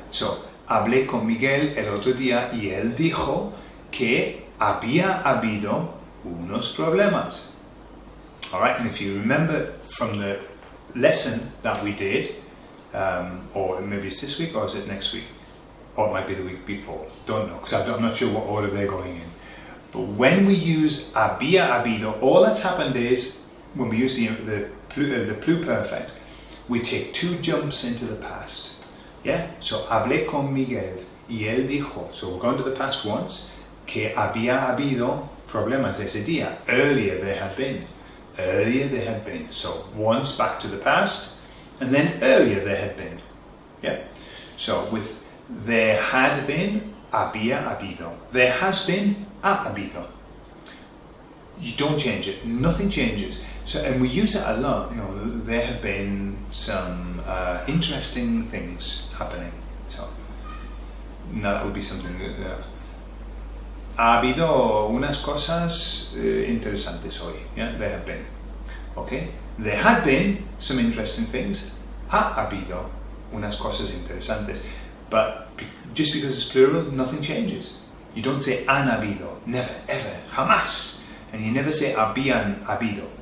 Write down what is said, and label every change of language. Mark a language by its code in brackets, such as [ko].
[es] So, hablé con Miguel el otro día y él dijo que había habido unos problemas. [en] Alright, and if you remember from the lesson that we did, or maybe it's this week or is it next week? Or it might be the week before. Don't know, because I'm not sure what order they're going in. But when we use [es] había habido, [en] all that's happened is, when we use the pluperfect, we take two jumps into the past. Yeah? So, [es] hablé con Miguel y él dijo. [en] So, we're going to the past once. [es] Que había habido problemas ese día. [en] Earlier there had been. Earlier there had been. So, once back to the past, and then earlier there had been. Yeah? So, with there had been, [es] había habido. [en] There has been, [es] ha habido. [en] You don't change it. Nothing changes. So, and we use it a lot. You know, there have been some interesting things happening. So, now that would be something that [es] ha habido unas cosas interesantes hoy. [en] Yeah, there have been. Okay, there had been some interesting things. [es] Ha habido unas cosas interesantes. [en] But just because it's plural, nothing changes. You don't say [es] han habido. [en] Never, ever, [es] jamás. [en] And you never say [es] habían habido.